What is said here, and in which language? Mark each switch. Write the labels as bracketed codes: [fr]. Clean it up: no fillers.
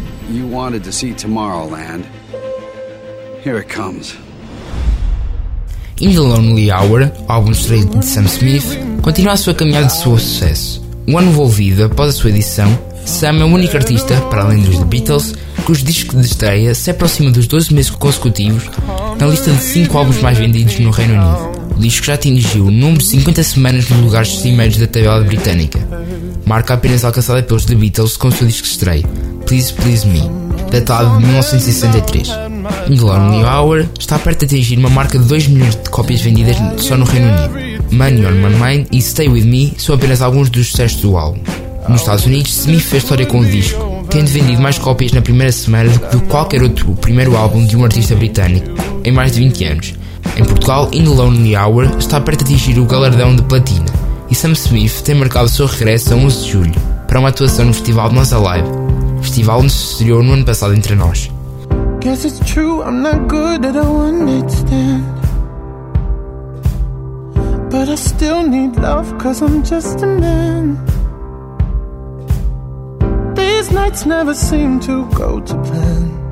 [en] You wanted to see Tomorrowland. Here it comes. [pt] In the Lonely Hour, álbum estreito de Sam Smith, continua a sua caminhada de seu sucesso. Um ano envolvido após a sua edição, Sam é o único artista, para além dos The Beatles, cujo disco de estreia se aproxima dos 12 meses consecutivos na lista de 5 álbuns mais vendidos no Reino Unido. O disco já atingiu o número de 50 semanas nos lugares cimeiros da tabela britânica, marca apenas alcançada pelos The Beatles com o seu disco de estreia, Please Please Me, datado de 1963. The Lonely Hour está perto de atingir uma marca de 2 milhões de cópias vendidas só no Reino Unido. Money on My Mind e Stay With Me são apenas alguns dos sucessos do álbum. Nos Estados Unidos, Smith fez história com o disco, tendo vendido mais cópias na primeira semana do que de qualquer outro primeiro álbum de um artista britânico em mais de 20 anos. Em Portugal, In The Lonely Hour está perto de atingir o galardão de platina, e Sam Smith tem marcado o seu regresso a 11 de julho para uma atuação no Festival Nós Alive, festival onde se estreou no ano passado entre nós. [en] Guess it's true, I'm not good at a one-night-stand. But I still need love, cause I'm just a man. These nights never seem to go to plan.